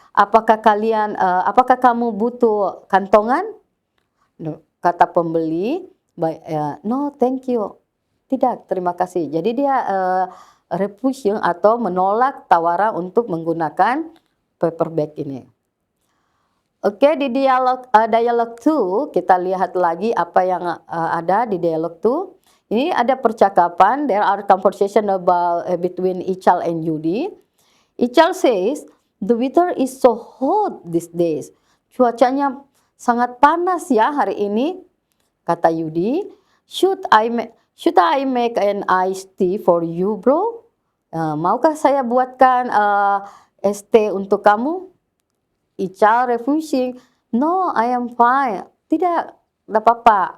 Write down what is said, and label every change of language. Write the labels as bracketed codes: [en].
[id] Apakah kamu butuh kantongan? Kata pembeli, [en] no, thank you. [id] Tidak, terima kasih. Jadi dia refusing atau menolak tawaran untuk menggunakan paper bag ini. Oke, di dialog 2 kita lihat lagi apa yang ada di dialog 2. Ini ada percakapan. [en] There are conversation about between Ichal and Yudi. Ichal says, "The weather is so hot these days." [id] Cuacanya sangat panas ya hari ini. Kata Yudi, [en] "Should I make an iced tea for you, bro?" [id] Maukah saya buatkan es teh untuk kamu? [en] Ichal refusing, "No, I am fine." [id] Tidak apa-apa.